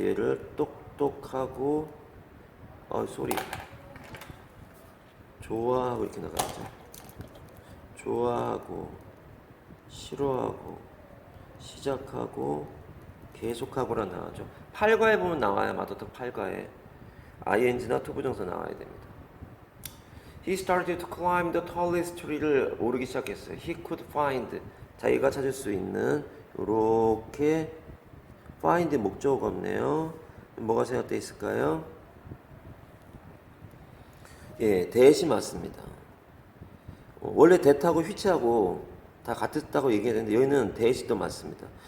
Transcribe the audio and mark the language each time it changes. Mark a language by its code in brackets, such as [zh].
[ko] 얘를 똑똑하고 소리 좋아하고 이렇게 나가죠. 좋아하고 싫어하고 시작하고 계속하고라 나와죠. 8과에 보면 나와야 마더턱 8과에 ing나 투부정사 나와야 됩니다. [en] He started to climb the tallest tree [ko] 를 오르기 시작했어요. [en] He could find, [ko] 자기가 찾을 수 있는 요렇게 find 목적어가 없네요. 뭐가 생각되어 있을까요? 예, 대시 맞습니다. 원래 that하고 which하고 다 같았다고 얘기했는데 여기는 that이 맞습니다.